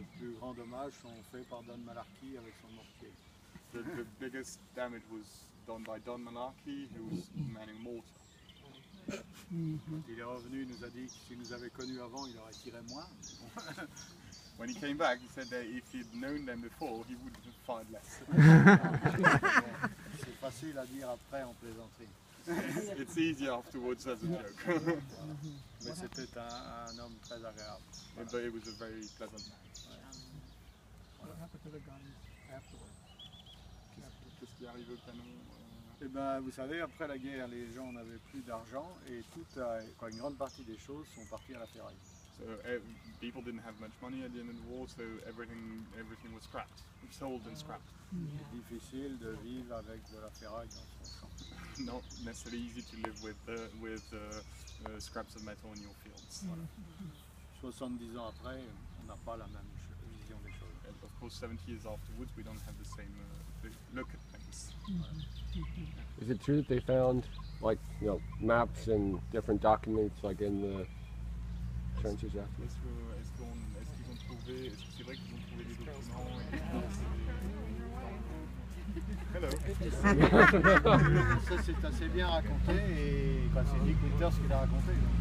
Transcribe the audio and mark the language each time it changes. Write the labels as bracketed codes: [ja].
[fr] Le plus grand dommage sont faits par Don Malarkey avec son mortier. [en] The biggest damage was done by Don Malarkey, who was manning mortar. [fr] Quand il est revenu, il nous a dit que s'il nous avait connus avant, il aurait tiré moins. [en] When he came back, he said that if he'd known them before, he would have fired less. [fr] C'est facile à dire après en plaisanterie. [en] It's easier afterwards as a joke. [fr] Mais c'était un homme très agréable. [en] But it was a very pleasant man. What happened to the guns afterwards? [fr] Qu'est-ce qui arrive au canon? Et ben, vous savez, après la guerre, les gens n'avaient plus d'argent et une grande partie des choses sont parties à la ferraille. [en] So people didn't have much money at the end of the war, so everything was scrapped, sold and scrapped. [fr] C'est difficile de vivre avec de la ferraille dans son champ. [en] Not necessarily easy to live with scraps of metal in your fields. [fr] Voilà. 70 ans après, on n'a pas la même vision des choses. [en] And of course, 70 years afterwards, we don't have the same look at things. Is it true that they found, like, maps and different documents, like in the trenches after? [fr] Est-ce que c'est vrai qu'ils ont trouvé des documents? [en] Hello. [fr] Ça c'est assez bien raconté et c'est Dick Winters qui l'a raconté.